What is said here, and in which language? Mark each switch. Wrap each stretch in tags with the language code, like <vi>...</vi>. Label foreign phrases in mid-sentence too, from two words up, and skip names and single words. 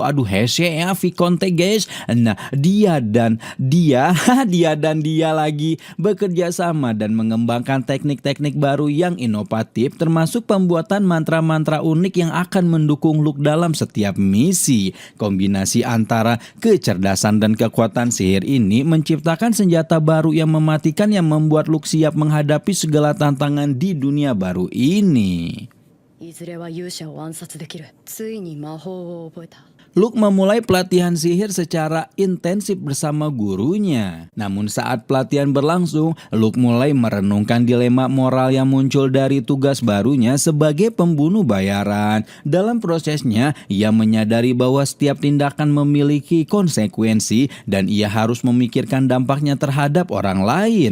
<su>Aduh hese ya Vicon teh</su> <id>guys. Nah, dia dan dia lagi bekerja sama dan mengembangkan teknik-teknik baru yang inovatif, termasuk pembuatan mantra-mantra unik yang akan mendukung Luke dalam setiap misi. Kombinasi antara kecerdasan dan kekuatan sihir ini menciptakan senjata baru yang mematikan yang membuat Luke siap menghadapi segala tantangan di dunia baru ini.</id> <ja>いずれは勇者を暗殺できる。ついに魔法を覚えた。</ja> <id>Luke memulai pelatihan sihir secara intensif bersama gurunya. Namun saat pelatihan berlangsung, Luke mulai merenungkan dilema moral yang muncul dari tugas barunya sebagai pembunuh bayaran. Dalam prosesnya, ia menyadari bahwa setiap tindakan memiliki konsekuensi dan ia harus memikirkan dampaknya terhadap orang lain.</id>